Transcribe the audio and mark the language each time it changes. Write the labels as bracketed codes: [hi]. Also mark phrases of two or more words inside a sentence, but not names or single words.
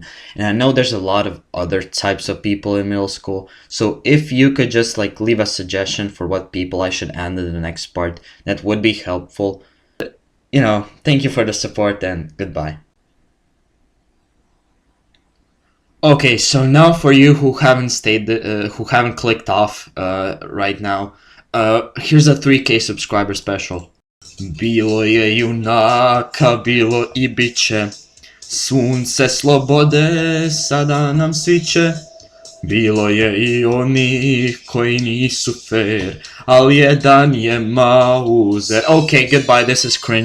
[en] And I know there's a lot of other types of people in middle school, so if you could just like leave a suggestion for what people I should add in the next part, that would be helpful. You know, thank you for the support and goodbye. Okay, so now for you who haven't who haven't clicked off right now, here's a 3K subscriber special. [bs] Bilo je junaka, bilo I bit će, sunce slobode sada nam sviće. Bilo je I onih koji nisu fair, ali jedan je Mauser. [en] Okay, goodbye, this is cringe.